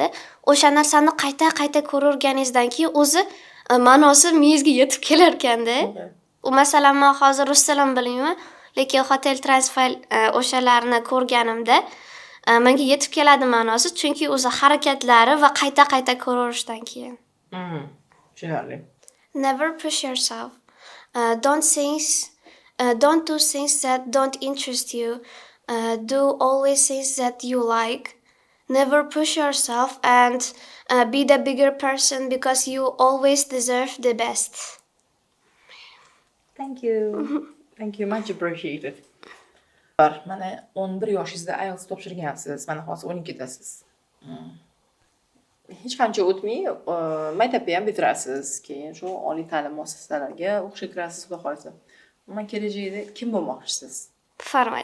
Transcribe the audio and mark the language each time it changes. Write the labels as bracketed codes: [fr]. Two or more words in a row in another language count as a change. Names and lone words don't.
[uz] O'sha narsani qayta ko'rganingizdan keyin o'zi ma'nosi miyangizga yetib kelar ekanda. U masalan, men hozir rus tilini bilmayman, lekin [en] hotel transfer [uz] o'shalarni ko'rganimda menga yetib keladi ma'nosi, chunki o'zi harakatlari va qayta ko'rishdan keyin. Tushunarli. [en] Never push yourself. Don't do things that don't interest you. Do always things that you like. Never push yourself and be the bigger person because you always deserve the best. Thank you. Thank you, much appreciated. [uz] Mana 11 yoshingizda IELTS topshirgansiz, mana hozir 12 dasiz. Hech qancha o'tmay maktabni ham bitirasiz, keyin shu oliy ta'lim muassasalariga o'qishga kirasiz, xudo xolisa. Mana kelajakda kim bo'lmoqchisiz?